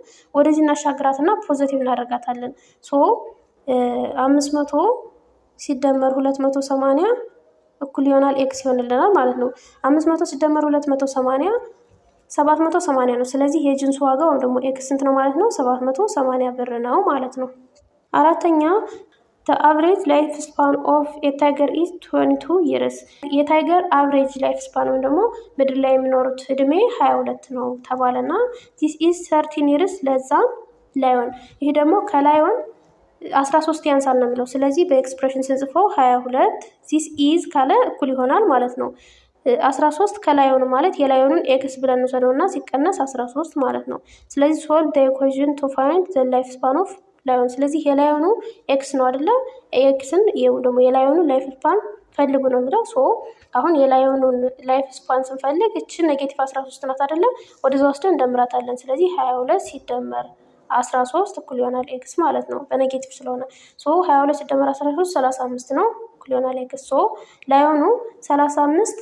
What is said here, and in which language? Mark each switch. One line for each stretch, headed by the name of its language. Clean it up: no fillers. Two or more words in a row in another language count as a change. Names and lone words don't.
Amharic: ወደዚህ እናሻግራትና ፖዚቲቭ እናደርጋታለን። 500 ሲደመር 280 እኩል ይሆናል ኤክስ ይሆንልናል ማለት ነው። 500 ሲደመር 280 780 ነው። ስለዚህ የጂንሱ ዋጋ ወይም ደግሞ ኤክስ ስንት ነው ማለት ነው? 780 ብር ነው ማለት ነው። አራተኛ
English: the average life span of a tiger is 22 years።
Amharic: የታይገር
English: average life span
Amharic: ወይም ደግሞ ምድር ላይ የሚኖሩት እድሜ 22 ነው ተባለና
English: this is 13 years
Amharic: ለዛ ላይሆን፣ ይሄ ደግሞ ከላይሆን 13 ያንሳል ነው የሚለው። ስለዚህ በኤክስፕሬሽን ስንጽፈው 22
English: this is
Amharic: ካለ እኩል ይሆናል ማለት ነው 13 ከላይሆን ማለት የላይሆኑን ኤክስ ብለን እንወስደውና ሲቀነስ 13 ማለት ነው። ስለዚህ
English: solve the equation to find the life span of
Amharic: ላይሆን። ስለዚህ የላይሆኑ ኤክስ ነው አይደለ? ኤክስን ደግሞ የላይሆኑ
English: life span
Amharic: ፈልጉ ነው የሚለው። አሁን የላይሆኑን
English: life span
Amharic: ስንፈልግ እችን ኔጌቲቭ 13 ናት አይደለ? ወደዛ ወስደን እንደምራታለን። ስለዚህ 22 ሲደመር 13 እኩል ይሆናል ኤክስ ማለት ነው፣ በኔጌቲቭ ስለሆነ 22 ሲደመር 13 35 ነው፣ እኩል ይሆናል ኤክስ። ላይሆኑ 35